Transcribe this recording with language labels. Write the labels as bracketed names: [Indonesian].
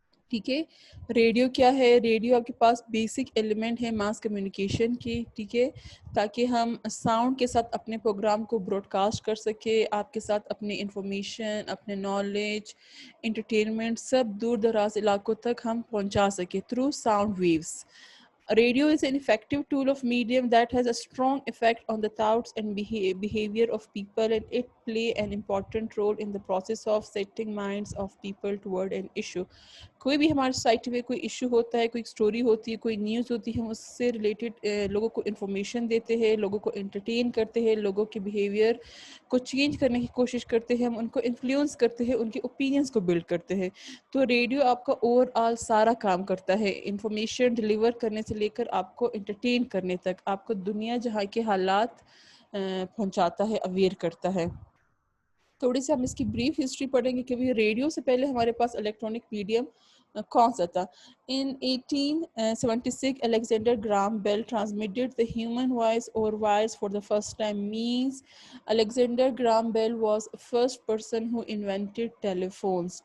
[Urdu] ٹھیک ہے, ریڈیو کیا ہے؟ ریڈیو آپ کے پاس بیسک ایلیمنٹ ہے ماس کمیونیکیشن کی. ٹھیک ہے, تاکہ ہم ساؤنڈ کے ساتھ اپنے پروگرام کو براڈ کاسٹ کر سکے, آپ کے ساتھ اپنی انفارمیشن, اپنے نالج, انٹرٹینمنٹ سب دور دراز علاقوں تک ہم پہنچا سکے [English] Through sound waves. Radio is an effective tool of medium that has a strong effect on the thoughts and behavior of people, and it play an important role in the process of setting minds of people toward an issue. [Urdu] کوئی بھی ہماری society میں کوئی issue ہوتا ہے, کوئی story ہوتی ہے, کوئی نیوز ہوتی ہے, ہم اس سے ریلیٹڈ لوگوں کو انفارمیشن دیتے ہیں, لوگوں کو انٹرٹین کرتے ہیں, لوگوں کے بیہیویئر کو چینج کرنے کی کوشش کرتے ہیں, ہم ان کو انفلوئنس کرتے ہیں, ان کے اوپینینس کو بلڈ کرتے ہیں. تو ریڈیو آپ کا اوور آل سارا کام کرتا ہے, انفارمیشن ڈلیور کرنے سے لے کر آپ کو انٹرٹین کرنے تک, آپ کو دنیا جہاں کے حالات پہنچاتا ہے, اویئر کرتا ہے. تھوڑی سی ہم اس کی بریف ہسٹری پڑھیں گے کہ ریڈیو سے پہلے ہمارے پاس الیکٹرانک میڈیم کون سا تھا. [English] In 1876, Alexander Graham Bell transmitted the human voice over wires for the first time. Means Alexander Graham Bell was the first person who invented telephones.